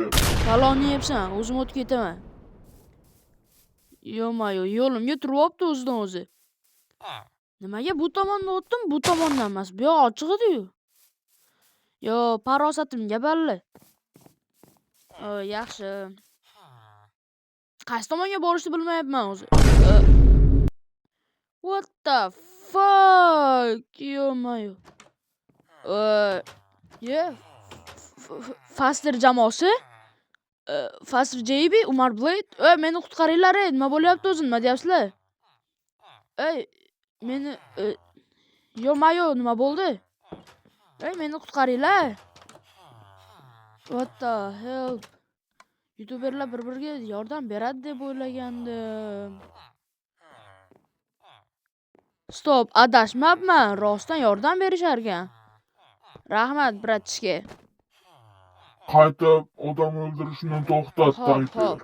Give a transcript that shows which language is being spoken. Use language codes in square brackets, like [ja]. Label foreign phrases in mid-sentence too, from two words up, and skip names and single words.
[uz] Falon yeyapsan, o'zim o'tib ketaman. Yo-mayo, yo'limga turibdi o'zidan o'zi. Nimaga bu tomondan o'tdim, bu tomondan emas? Bu yoq ochiq edi-yu. Yo, farosatimga balli. Yaxshi. Qaysi tomonga borishni bilmayapman o'zi. [en] What the fuck? Yo-mayo. [uz] Faster jamoasi? Faster JB, Umar Blade. Meni qutqaringlar, nima bo'lyapti o'zi? Nima deyapsizlar? Meni yo-mayo, nima bo'ldi? Meni qutqaringlar. [en] What the hell? [uz] Youtuberlar bir-biriga yordam beradi deb o'ylagandim. Stop, adashmabman. Rostdan yordam berishar ekan. Rahmat, bratishka. Qaytib odam o'ldirishni to'xtat, Tayper.